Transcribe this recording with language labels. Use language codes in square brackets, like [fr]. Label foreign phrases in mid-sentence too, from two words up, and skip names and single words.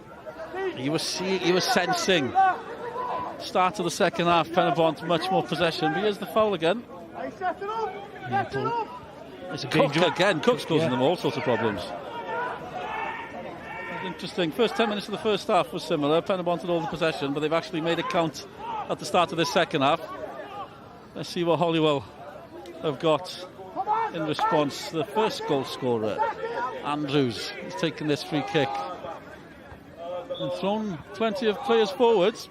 [en] He was sensing start of the second half, Pen-y-bont much more possession, but here's the foul again. It's a Cook danger. again. Cook's causing them all sorts of problems. Interesting. First 10 minutes of the first half was similar. Pen-y-bont had all the possession, but they've actually made it count at the start of this second half. Let's see what Holywell have got in response. The first goal scorer, Andrews, has taken this free kick and thrown plenty of players forwards.